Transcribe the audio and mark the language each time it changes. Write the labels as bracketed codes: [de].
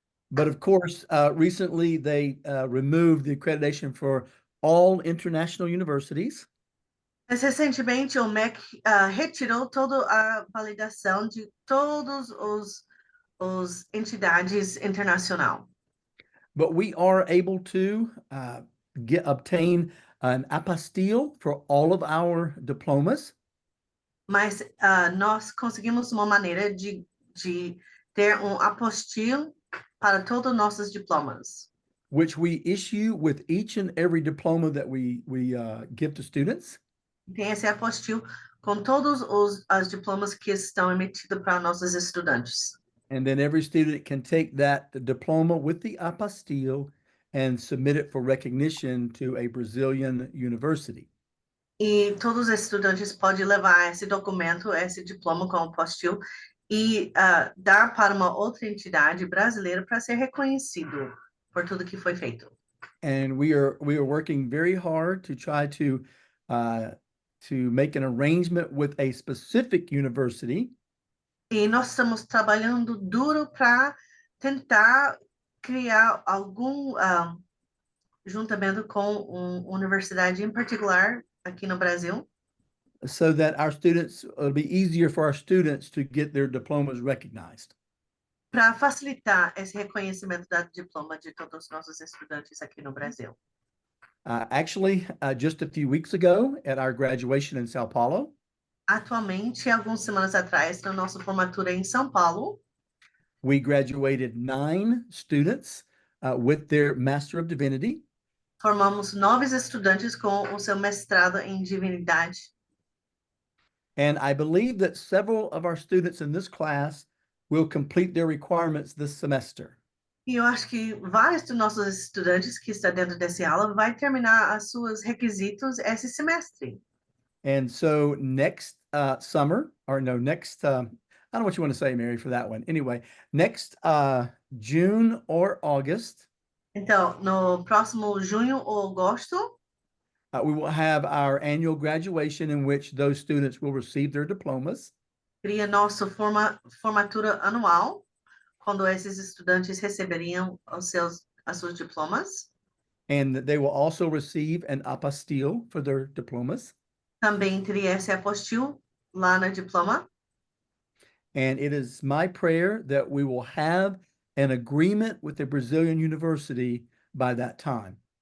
[en] But of course, recently they removed the accreditation for all international universities. [pt] Mas recentemente o MEC retirou toda a validação de todos os entidades internacional. [en] But we are able to obtain an apostille for all of our diplomas. [pt] Mas nós conseguimos uma maneira de ter apostille para todos os nossos diplomas. [en] Which we issue with each and every diploma that we give to students. [pt] Tem esse apostille com todos os diplomas que estão emitidos para nossos estudantes. [en] And then every student can take that diploma with the apostille and submit it for recognition to a Brazilian university. [pt] E todos os estudantes podem levar esse documento, esse diploma com apostille e dar para uma outra entidade brasileira para ser reconhecido por tudo que foi feito. [en] And we are working very hard to try to make an arrangement with a specific university. [pt] E nós estamos trabalhando duro para tentar criar algum juntamento com uma universidade em particular aqui no Brasil, [en] so that it'll be easier for our students to get their diplomas recognized. [pt] para facilitar esse reconhecimento da diploma de todos os nossos estudantes aqui no Brasil. [en] Actually, just a few weeks ago at our graduation in Sao Paulo, [pt] Atualmente, algumas semanas atrás, na nossa formatura em São Paulo, [en] we graduated 9 students with their Master of Divinity. [pt] formamos 9 estudantes com o seu mestrado em divinidade. [en] And I believe that several of our students in this class will complete their requirements this semester. [pt] E eu acho que vários dos nossos estudantes que estão dentro dessa aula vai terminar os seus requisitos esse semestre. [en] And so next summer, or no, next, I don't know what you want to say, Mary, for that one. Anyway, next June or August, [pt] Então, no próximo junho ou agosto, [en] we will have our annual graduation in which those students will receive their diplomas. [pt] seria nossa formatura anual, quando esses estudantes receberiam as suas diplomas. [en] And they will also receive an apostille for their diplomas. [pt] Também teria esse apostil lá na diploma. [en] And it is my prayer that we will have an agreement with the Brazilian University by that time.